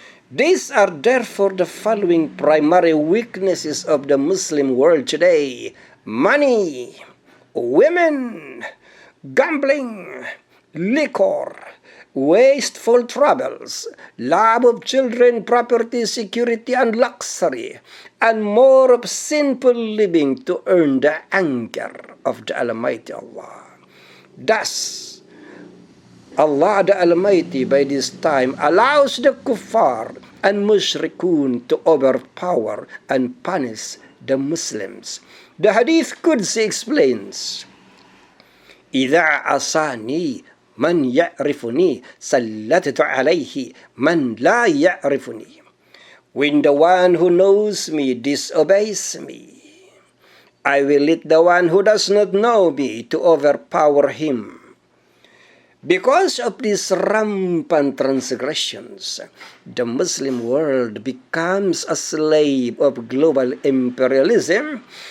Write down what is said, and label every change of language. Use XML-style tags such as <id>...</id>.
<en>These are therefore the following primary weaknesses of the Muslim world today: money, women, gambling, liquor, wasteful travels, love of children, property, security, and luxury, and more of sinful living to earn the anger of the Almighty Allah. Thus, Allah the Almighty by this time allows the kuffar and mushrikun to overpower and punish the Muslims.</en> <ar>The Hadith Qudsi explains, إِذَا عَصَانِي مَنْ يَعْرِفُنِي سَلَّتْتُ عَلَيْهِ مَنْ لَا يَعْرِفُنِي.</ar> <en>When the one who knows me disobeys me, I will lead the one who does not know me to overpower him. Because of these rampant transgressions, the Muslim world becomes a slave of global imperialism.</en>